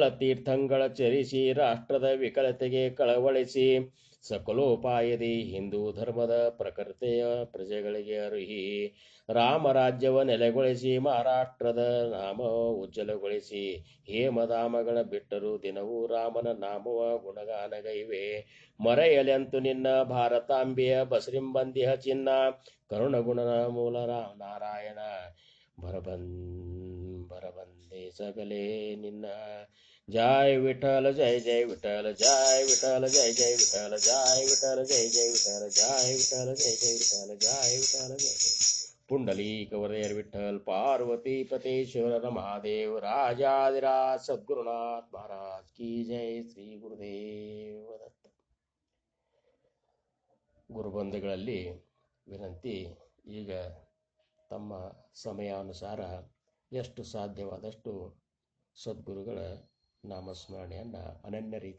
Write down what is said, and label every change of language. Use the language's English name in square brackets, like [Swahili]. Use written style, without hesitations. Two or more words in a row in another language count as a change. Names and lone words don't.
[Kannada] ತೀರ್ಥಂಗಳ ಚರಿಸಿ ರಾಷ್ಟ್ರದ ವಿಕಲತೆಗೆ ಕಳವಳಿಸಿ ಸಕಲೋಪಾಯದಿ ಹಿಂದೂ ಧರ್ಮದ ಪ್ರಕೃತೆಯ ಪ್ರಜೆಗಳಿಗೆ ಅರುಹಿ ರಾಮರಾಜ್ಯವ ನೆಲೆಗೊಳಿಸಿ ಮಹಾರಾಷ್ಟ್ರದ ನಾಮ ಉಜ್ವಲಗೊಳಿಸಿ ಹೇಮಧಾಮಗಳ ಬಿಟ್ಟರು ದಿನವೂ ರಾಮನ ನಾಮವ ಗುಣಗಾನಗೈವೆ ಮರೆಯಲೆಂತು ನಿನ್ನ ಭಾರತಾಂಬೆಯ ಬಸರಿಂಬಂದಿಹ ಚಿನ್ನ ಕರುಣಗುಣನ ಮೂಲ ರಾಮ ನಾರಾಯಣ ಭರಬಂದೆ ಸಗಲೇ ನಿನ್ನ [Marathi] जय विठ्ठल जय जय विठ्ठल जय विठ्ठल जय जय विठ्ठल जय विठ्ठल जय जय विठ्ठल जय विठ्ठल जय जय विठ्ठल जय विठ्ठल जय जय पुंडलिक वरदेर विठ्ठल पार्वती पतेश्वर महादेव राजाधिराज सद्गुरुनाथ महाराज की जय श्री गुरुदेव दत्त [Kannada] ಗುರುಬಂಧುಗಳಲ್ಲಿ ವಿನಂತಿ ಈಗ ತಮ್ಮ ಸಮಯಾನುಸಾರ ಎಷ್ಟು ಸಾಧ್ಯವಾದಷ್ಟು ಸದ್ಗುರುಗಳ ನಾಮಸ್ಮರಣೆಯನ್ನು ಅನನ್ಯ ರೀತಿ